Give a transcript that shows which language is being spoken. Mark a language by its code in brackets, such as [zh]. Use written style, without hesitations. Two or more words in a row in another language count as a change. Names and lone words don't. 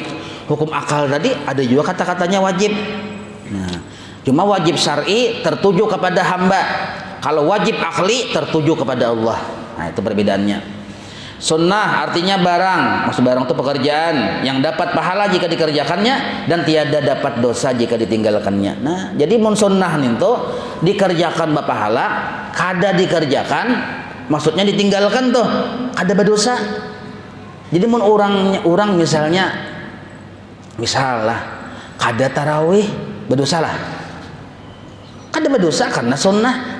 [id] Hukum akal tadi ada juga kata-katanya wajib. Nah, cuma wajib syar'i tertuju kepada hamba. Kalau wajib akli tertuju kepada Allah. Nah, itu perbedaannya. Sunnah artinya barang, maksud barang itu pekerjaan yang dapat pahala jika dikerjakannya dan tiada dapat dosa jika ditinggalkannya. [bjn] Nah, jadi mun sunnah itu dikerjakan berpahala, kada dikerjakan maksudnya ditinggalkan tuh kada berdosa. Jadi mun orang misalnya kada tarawih berdosa lah. Kada berdosa karena sunnah.